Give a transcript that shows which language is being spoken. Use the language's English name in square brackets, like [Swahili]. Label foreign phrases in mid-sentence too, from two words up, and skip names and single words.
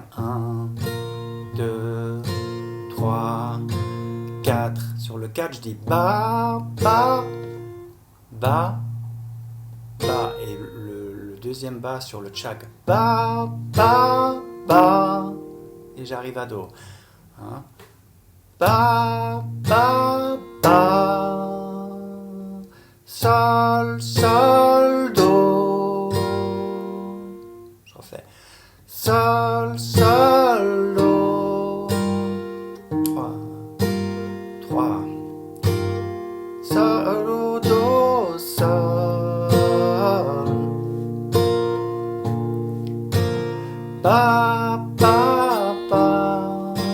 [French] 1, 2, 3, 4. Sur le 4, je dis ba, ba, ba, ba. Et le deuxième ba sur le tchak. Ba, ba, ba. Et j'arrive à do. Hein? Ba, ba, ba. Sol, sol, do. Je refais. Sol, sol, do. 3, 3. Sol, do, sol. Ba, ba, ba.